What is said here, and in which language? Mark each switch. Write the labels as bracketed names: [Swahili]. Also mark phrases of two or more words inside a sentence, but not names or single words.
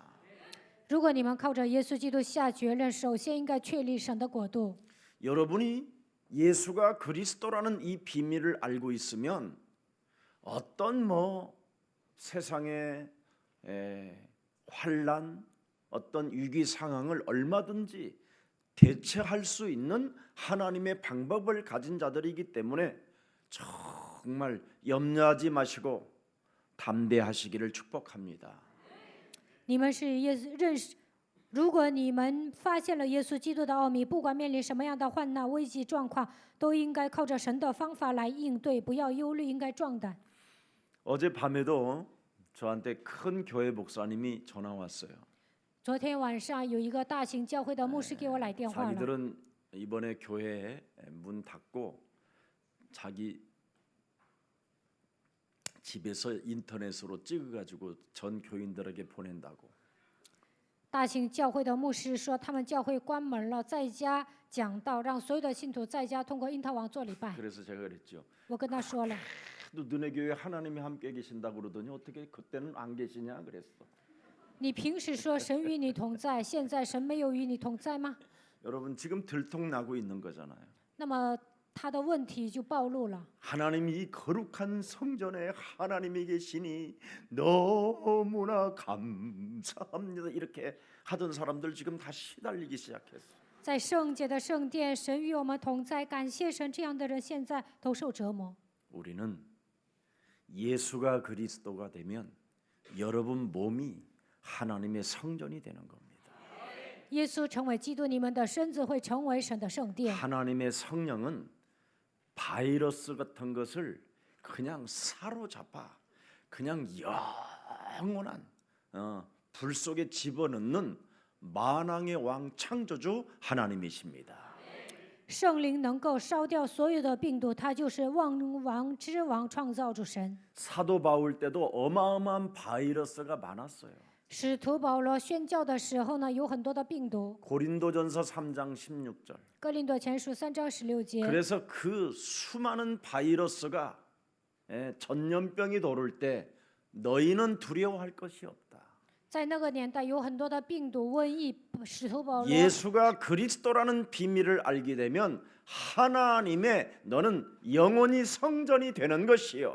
[Chinese] 如果你们靠着耶稣基督下决论，首先应该确立神的国度。 [Korean] 여러분이 예수가 그리스도라는 이 비밀을 알고 있으면 어떤 세상의 환란, 어떤 위기 상황을 얼마든지 대처할 수 있는 하나님의 방법을 가진 자들이기 때문에 정말 염려하지 마시고 담대하시기를 축복합니다. [Chinese] 你们是耶稣认识，如果你们发现了耶稣基督的奥秘，不管面临什么样的患难、危机状况，都应该靠着神的方法来应对，不要忧虑，应该壮胆。 [Korean] 어젯밤에도 저한테 큰 교회 목사님이 전화 왔어요. [Chinese] 昨天晚上有一个大型教会的牧师给我来电话了， [Korean] 자기들은 이번에 교회 문 닫고 자기 집에서 인터넷으로 찍어가지고 전 교인들에게 보낸다고. [Chinese] 大型教会的牧师说，他们教会关门了，在家讲道，让所有的信徒在家通过因特网做礼拜。 [Korean] 그래서 제가 그랬죠. [Chinese] 我跟他说了， [Korean] 너 너네 교회 하나님이 함께 계신다고 그러더니 어떻게 그때는 안 계시냐 그랬어. [Chinese] 你平时说神与你同在，现在神没有与你同在吗？ [Korean] 여러분 지금 들통나고 있는 거잖아요. [Chinese] 那么他的问题就暴露了。 [Korean] 하나님이 이 거룩한 성전에 하나님이 계시니 너무나 감사합니다. 이렇게 하던 사람들 지금 다 시달리기 시작했어. [Chinese] 在圣洁的圣殿，神与我们同在，感谢神，这样的人现在都受折磨。 [Korean] 우리는 예수가 그리스도가 되면 여러분 몸이 하나님의 성전이 되는 겁니다. [Chinese] 耶稣成为基督，你们的身子会成为神的圣殿。 [Korean] 하나님의 성령은 바이러스 같은 것을 그냥 사로잡아 그냥 영원한 불 속에 집어넣는 만왕의 왕 창조주 하나님이십니다. [Chinese] 圣灵能够烧掉所有的病毒，他就是万王之王，创造主神。 [Korean] 사도 바울 때도 어마어마한 바이러스가 많았어요. [Chinese] 使徒保罗宣教的时候呢，有很多的病毒。 [Korean] 고린도전서 3장 16절. [Chinese] 哥林多前书3章16节。 [Korean] 그래서 그 수많은 바이러스가 전염병이 돌을 때 너희는 두려워할 것이 없다. [Chinese] 在那个年代，有很多的病毒、瘟疫。使徒保罗 [Korean] 예수가 그리스도라는 비밀을 알게 되면 하나님의 너는 영원히 성전이 되는 것이요.